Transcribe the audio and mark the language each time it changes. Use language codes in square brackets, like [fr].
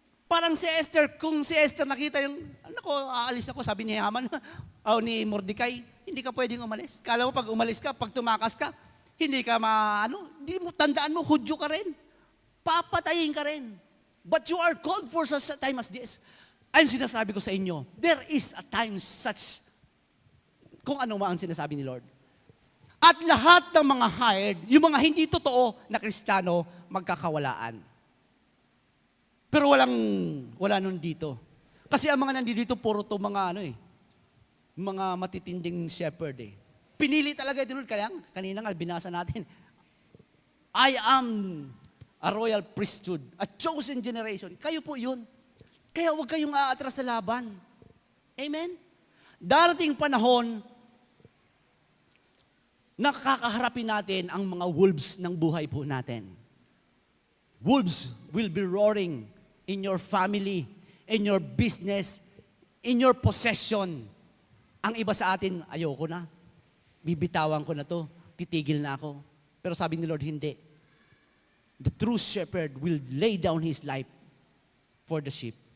[tl] Parang si Esther, kung si Esther nakita yung, aalis ako, sabi ni Haman, ni Mordecai, hindi ka pwedeng umalis. Kala mo pag umalis ka, pag tumakas ka, hindi ka hindi mo, tandaan mo, Hudyo ka rin. Papatayin ka rin. [en] But you are called for such a time as this. [tl] Ayun sinasabi ko sa inyo, [en] there is a time such, [tl] kung ano ang sinasabi ni Lord. At lahat ng mga hired, yung mga hindi totoo na Kristiyano, magkakawalaan. Pero wala nun dito. Kasi ang mga nandito, puro to mga mga matitinding shepherd Pinili talaga ito, kaya kanina nga binasa natin, [en] I am a royal priesthood, a chosen generation. [tl] Kayo po yun. Kaya huwag kayong aatras sa laban. Amen? Darating panahon, nakakaharapin natin ang mga wolves ng buhay po natin. [en] Wolves will be roaring in your family, in your business, in your possession. [tl] Ang iba sa atin, ayoko na. Bibitawan ko na to. Titigil na ako. Pero sabi ni Lord, hindi. [en] The true shepherd will lay down his life for the sheep.